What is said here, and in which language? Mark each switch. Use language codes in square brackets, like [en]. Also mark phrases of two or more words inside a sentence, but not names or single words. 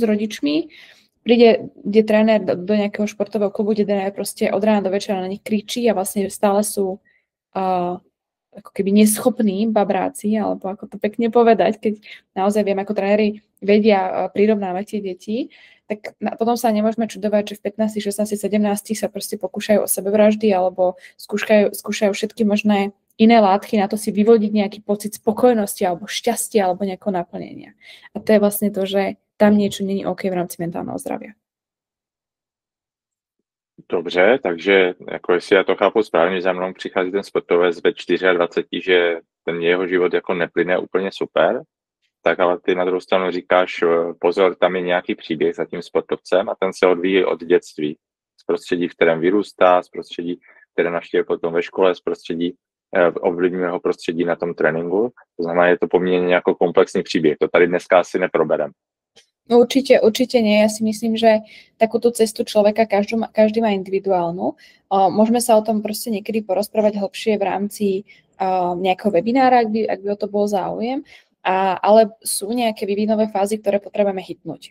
[sk] rodičmi, príde tréner do nejakého športového klubu, kde tréner proste od rána do večera na nich kričí a vlastne stále sú ako keby neschopní babráci, alebo ako to pekne povedať, keď naozaj viem, ako tréneri vedia prirovnávať tie deti, tak potom sa nemôžeme čudovať, že v 15, 16, 17 sa proste pokúšajú o sebevraždy alebo skúšajú všetky možné iné látky na to si vyvodiť nejaký pocit spokojnosti alebo šťastia alebo nejakého naplnenia. A to je vlastne to, že tam niečo nie je OK v rámci mentálneho zdravia. [cs] Dobře, takže jako jestli já to chápu správně, za mnou přichází ten sportovec ve 24, že ten jeho život jako neplyne úplně super, tak ale ty na druhou stranu říkáš, pozor, tam je nějaký příběh za tím sportovcem a ten se odvíjí od dětství. Z prostředí, v kterém vyrůstá, z prostředí, které navštěvuje potom ve škole, z prostředí, ovlivňuje ho prostředí na tom tréninku. To znamená, je to poměrně jako komplexní příběh. To tady dneska asi neproberem. [sk] Určite nie. Ja si myslím, že takúto cestu človeka každý má individuálnu. Môžeme sa o tom proste niekedy porozprávať hlbšie v rámci nejakého webinára, ak by o to bol záujem. Ale sú nejaké vývinové fázy, ktoré potrebujeme hitnúť.